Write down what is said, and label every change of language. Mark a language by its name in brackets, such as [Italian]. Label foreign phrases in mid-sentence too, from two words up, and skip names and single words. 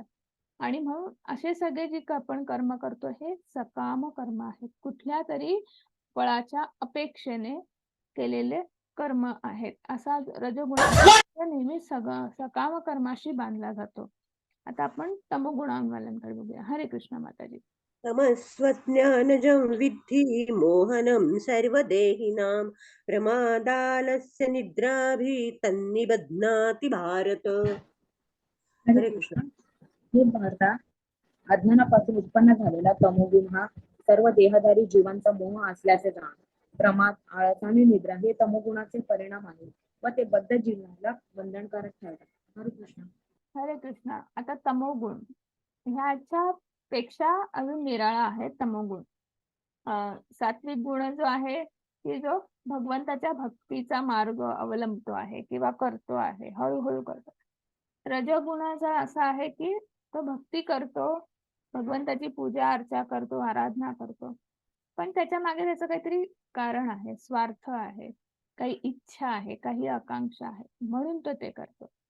[Marathi] आणि म्हणून असे सगळे जे आपण कर्म करतो हे सकाम कर्म आहेत. कुठल्या तरी फळाच्या अपेक्षेने केलेले कर्म आहेत. असा रजोगुण नेहमी सकाम कर्माशी बांधला जातो. आता आपण तमोगुणवाल्यांकडे बघूया. हरे कृष्ण माताजी. [Sanskrit] तमस्वज्ञानजं विद्धि मोहनं सर्वदेहिनां प्रमादालस्य निद्राभिः तन्निबध्नाति भारत. [Marathi] हरे कृष्ण. हे भारता, अज्ञानापासून उत्पन्न झालेला तमोगुण हा सर्व देहधारी जीवांचा मोह असल्याचे जाण. प्रमाद, आळस आणि निद्रा हे तमोगुणाचे परिणाम आहेत व ते बद्ध जीवनाला बंधनकारक ठरतात. हरे कृष्ण. हरे कृष्ण. आता तमोगुण ह्याच्या पेक्षा अजून निराळा आहे तमोगुण. सात्विक गुण जो आहे की जो भगवंताच्या भक्तीचा मार्ग अवलंबतो आहे किंवा करतो आहे, हळूहळू करतो. रजोगुणाचा असा आहे की तो भक्ती करतो, भगवंताची पूजा अर्चा करतो, आराधना करतो, पण त्याच्या मागे त्याचं काहीतरी कारण आहे, स्वार्थ आहे, काही इच्छा आहे, काही आकांक्षा आहे, म्हणून तो ते करतो.